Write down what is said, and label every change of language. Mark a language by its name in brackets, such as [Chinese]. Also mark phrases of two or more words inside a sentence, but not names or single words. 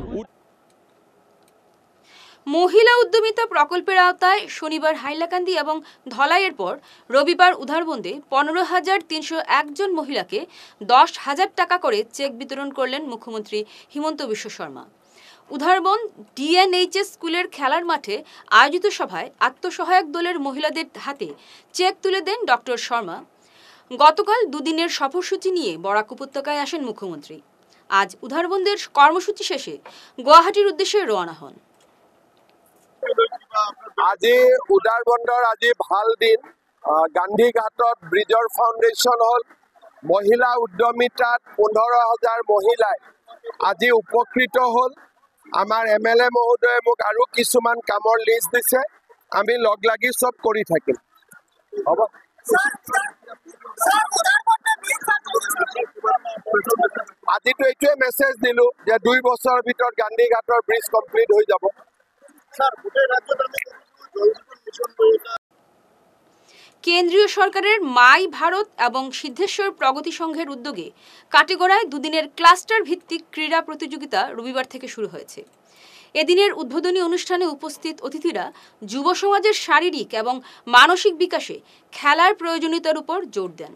[Bangla] মহিলা উদ্যমিতা প্রকল্পের আওতায় শনিবার হাইলাকান্দি এবং ধলাইয়ের পর রবিবার উদ্ধারবন্দে 15,301 জন মহিলাকে 10,000 টাকা করে চেক বিতরণ করলেন মুখ্যমন্ত্রী হিমন্ত বিশ্ব শর্মা। উদ্ধারবন্দ ডিএনএইচএস স্কুলের খেলার মাঠে আয়োজিত সভায় আত্মসহায়ক দলের মহিলাদের হাতে চেক তুলে দেন ডক্টর শর্মা। গতকাল দুদিনের সফরসূচি নিয়ে বরাক উপত্যকায় আসেন মুখ্যমন্ত্রী। আজ উদ্ধারবন্দের কর্মসূচি শেষে গুৱাহাটীৰ উদ্দেশ্যে ৰওনা হন। [Assamese] আজি উদাৰবন্দৰ আজি ভাল দিন। গান্ধী ঘাটত ব্ৰিজৰ ফাউণ্ডেশ্যন হল। মহিলা উদ্যমিতাত 15,000 মহিলাই আজি উপকৃত হল। আমাৰ MLA মহোদয়ে মোক আৰু কিছুমান কামৰ লিষ্ট দিছে, আমি লগ লাগি চব কৰি থাকিম। হ'ব, আজিতো এইটোৱে মেছেজ দিলো যে 2 বছৰৰ ভিতৰত গান্ধী ঘাটৰ ব্ৰিজ কমপ্লিট হৈ যাব। [Bangla] কেন্দ্রীয় সরকারের মাই ভারত এবং সিদ্ধেশ্বর প্রগতি সংঘের উদ্যোগে কাটিগড়ায় দুদিনের ক্লাস্টার ভিত্তিক ক্রীড়া প্রতিযোগিতা রবিবার থেকে শুরু হয়েছে। এদিনের উদ্বোধনী অনুষ্ঠানে উপস্থিত অতিথিরা যুব সমাজের শারীরিক এবং মানসিক বিকাশে খেলার প্রয়োজনীয়তার উপর জোর দেন।